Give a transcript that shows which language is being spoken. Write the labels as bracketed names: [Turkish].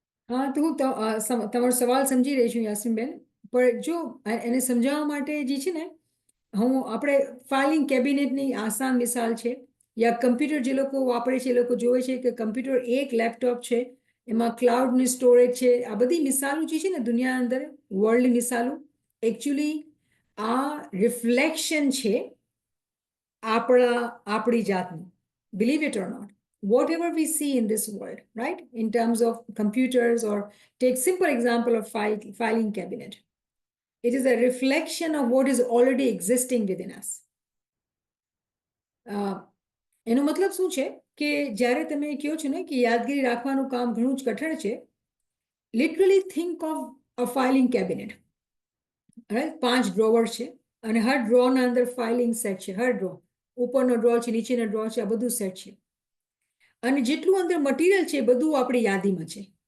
[Gujarati] હા, તો હું તમારો સવાલ સમજી રહી છું યાસીનબેન, પણ જો એને સમજાવવા માટે જે છે ને, આપણે ફાઇલિંગ કેબિનેટની આસાન મિસાલ છે, યા કમ્પ્યુટર જે લોકો વાપરે છે એ લોકો જોવે છે કે કમ્પ્યુટર એક લેપટોપ છે, એમાં ક્લાઉડની સ્ટોરેજ છે. આ બધી મિસાલો જે છે ને દુનિયા અંદર, વર્લ્ડની મિસાલો, એકચ્યુઅલી આ રિફ્લેક્શન છે આપણી જાતની. [English] Believe it or not, whatever we see in this world, right, in terms of computers, or take simple example of filing cabinet, it is a reflection of what is already existing within us. [Gujarati] એનો મતલબ શું છે કે જ્યારે તમે કહો છો ને કે યાદગીરી રાખવાનું કામ ઘણું જ કઠણ છે, [English] Literally think of a filing cabinet. [Gujarati] Right, 5 drawer છે અને હર ડ્રોના અંદર ફાઇલિંગ સેટ છે. હર ડ્રો, ઉપરનો ડ્રો છે, નીચેનો ડ્રો છે, આ બધું સેટ છે. અને જેટલું અંદર મટીરિયલ છે એ બધું આપણી યાદીમાં છે.